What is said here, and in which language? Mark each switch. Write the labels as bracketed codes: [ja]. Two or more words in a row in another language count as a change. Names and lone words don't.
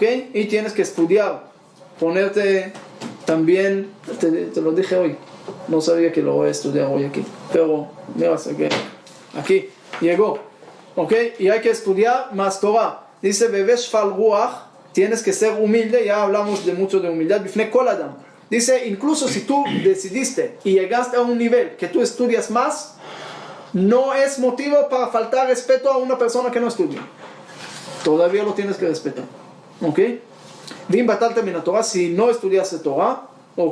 [es] Y tienes que estudiar, ponerte también, te lo dije hoy. No sabía que lo voy a estudiar hoy aquí, pero mira, que aquí llegó, ¿ok? Y hay que estudiar más Torah. Dice: [he] והוי שפל רוח, [es] tienes que ser humilde. Ya hablamos mucho de humildad. [he] בפני כל אדם. [es] Dice: incluso si tú decidiste y llegaste a un nivel que tú estudias más, no es motivo para faltar respeto a una persona que no estudia. Todavía lo tienes que respetar. ¿Ok? [he] ואם בטלת מן התורה, [es] si no estudiaste Torah, ¿ok?